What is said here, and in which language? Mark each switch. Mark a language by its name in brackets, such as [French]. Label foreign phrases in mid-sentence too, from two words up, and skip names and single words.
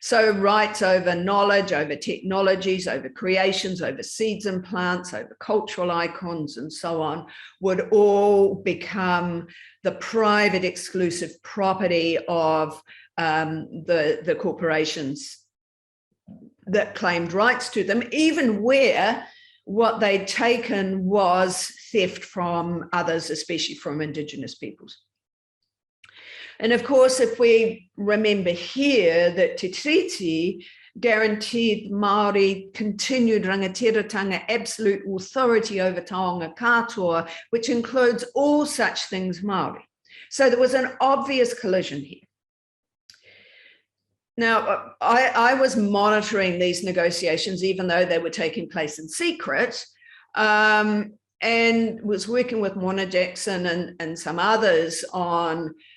[English] So rights over knowledge, over technologies, over creations, over seeds and plants, over cultural icons and so on would all become the private exclusive property of the corporations that claimed rights to them, even where what they'd taken was theft from others, especially from Indigenous peoples. And of course, if we remember here that Te Tiriti guaranteed Māori continued rangatiratanga absolute authority over [Māori] taonga katoa, [English] which includes all such things Māori. So there was an obvious collision here. Now, I was monitoring these negotiations, even though they were taking place in secret, and was working with Mona Jackson and some others on